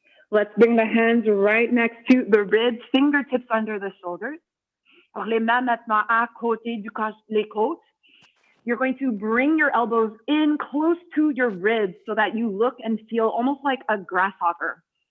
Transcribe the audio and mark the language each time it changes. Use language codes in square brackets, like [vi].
[en] Let's bring the hands right next to the ribs, fingertips under the shoulders. [fr] Alors, les mains maintenant à côté les côtes. [en] You're going to bring your elbows in close to your ribs so that you look and feel almost like a grasshopper.